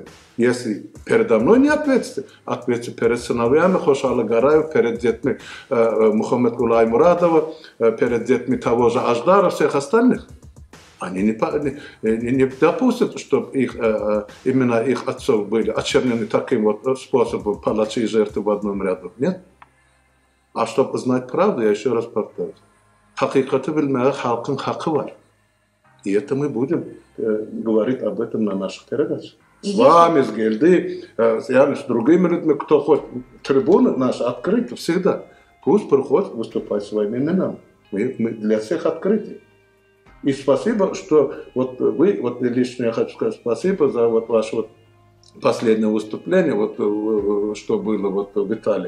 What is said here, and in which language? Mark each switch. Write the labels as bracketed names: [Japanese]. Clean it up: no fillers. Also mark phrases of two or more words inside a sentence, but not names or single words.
[Russian] Если передо мной не ответите, ответьте перед сыновьями Хошала Гараева, перед детьми Мухаммед Гулай Мурадова, перед детьми того же Аждара, всех остальных. Они не допустят, чтобы именно их отцов были очернены таким вот способом палачи и жертвы в одном ряду. Нет? А чтобы знать правду, я еще раз повторюсь. [Azerbaijani] Хакикаты bilmeye халкın hakkı var. [Russian] И это мы будем говорить об этом на наших передачах. С вами, с Гельды, с другими людьми, кто хочет. Трибуны наши открыты всегда. Пусть приходят выступать своими именами. Мы для всех открыты. И спасибо, что вот вы, вот лично я хочу сказать спасибо за вот ваше вот последнее выступление, вот что было вот в Италии.